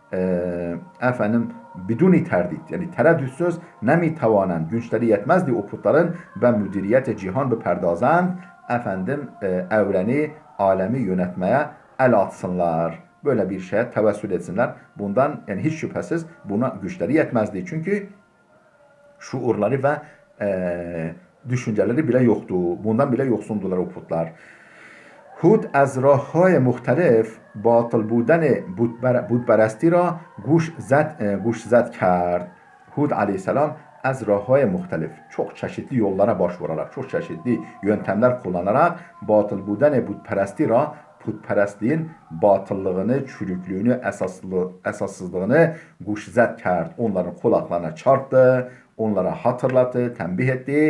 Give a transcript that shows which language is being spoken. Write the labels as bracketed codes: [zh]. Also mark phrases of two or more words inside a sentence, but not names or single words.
[fa] بدون تردید [tr] yani tereddütsüz [fa] نمی‌توانند [tr] güçleri yetmezdi o putların ve [fa] مدیریت جهان بپردازند [tr] evreni, alemi yönetmeye el atsınlar. Böyle bir şeye tevessül etsinler. Bundan yani hiç şüphesiz buna güçleri yetmezdi. Çünkü şuurları ve düşünceleri bile yoktu. Bundan bile yoksundular o putlar. [fa] هود از راه های مختلف باطل بودن بودپرستی را گوش زد کرد. [tr] Hud aleyhisselam [fa] از راه‌های مختلف [tr] çok çeşitli yollara başvurarak, çok çeşitli yöntemler kullanarak [fa] باطل بودن بت‌پرستی را [tr] putperestliğin batıllığını, çürüklüğünü, esassızlığını [fa] گوشزد کرد. [tr] Onların kulaklarına çarptı, onlara hatırlattı, tembih etti.